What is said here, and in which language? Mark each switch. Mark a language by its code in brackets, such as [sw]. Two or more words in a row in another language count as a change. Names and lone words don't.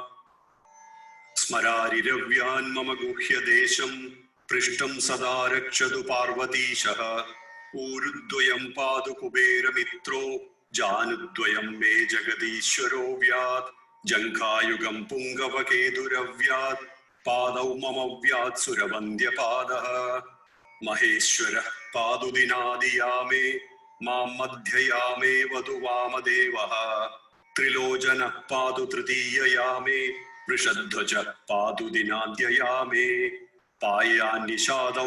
[sa] स्मरारिरव्यान् मम गुह्यदेशं पृष्टं सदा रक्षतु पार्वतीशः. ऊरुद्वयं पातु कुबेरमित्रो जानुद्वयं मे जगदीश्वरो व्यात्. जंघायुगं पुङ्कवकेतुरव्यात् पादौ मम व्यात्सुरवन्द्यपादः महेश्वरः पादुदिनादियामे मां मध्ययामे वधु वामदेवः त्रिलोचनः पादु तृतीययामे वृषध्वजः पादु दिनाद्ययामे पायान्निषादौ